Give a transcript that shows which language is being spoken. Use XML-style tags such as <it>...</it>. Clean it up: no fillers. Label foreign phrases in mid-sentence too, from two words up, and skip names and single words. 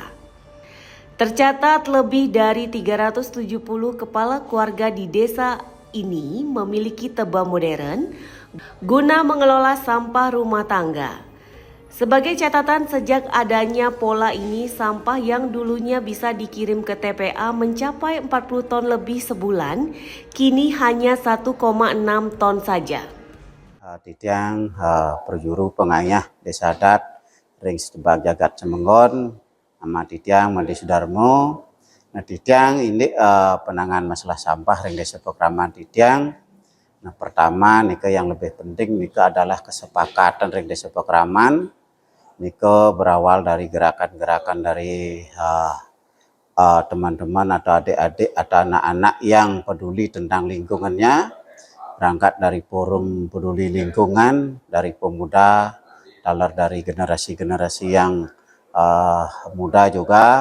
<id>Tercatat lebih dari 370 kepala keluarga di desa ini memiliki tebe modern guna mengelola sampah rumah tangga. Sebagai catatan, sejak adanya pola ini, sampah yang dulunya bisa dikirim ke TPA mencapai 40 ton lebih sebulan, kini hanya 1,6 ton saja.</id> <ban>Titiang perjuru pengayah Desa Adat Ring Setebak Jagat Cemenggon, nama Titiang Mandi Sudarmo.</ban> <id>Nah, Titiang ini penanganan masalah sampah Ring Desa Pokraman Titiang. Nah, pertama nika yang lebih penting nika adalah kesepakatan Ring Desa Pokraman. Niko berawal dari gerakan-gerakan dari teman-teman atau adik-adik atau anak-anak yang peduli tentang lingkungannya, berangkat dari forum peduli lingkungan, dari pemuda, dari generasi-generasi yang muda juga.</id>